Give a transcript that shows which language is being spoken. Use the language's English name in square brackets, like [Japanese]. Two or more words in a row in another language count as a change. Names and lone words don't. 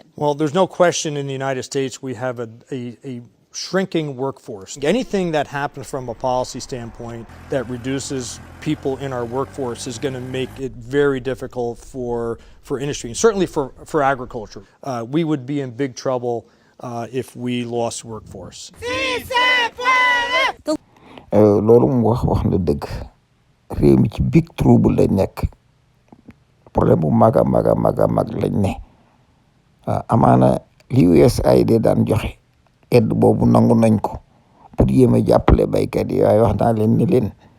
[English] Well, there's no question in the United States we have a shrinking workforce. Anything that happens from a policy standpoint that reduces people in our workforce is going to make it very difficult for industry, and certainly for agriculture. We would be in big trouble if we lost workforce. [Wolof] loolu mu wax na dëgg réew mi ci [English] big trouble [Wolof] lañ nekk problème bu mag lañ ne amaana li USAID daan joxe aide boobu nangu nañ ko pour yéem a jàppale baykat yi waaye wax naa leen ni leen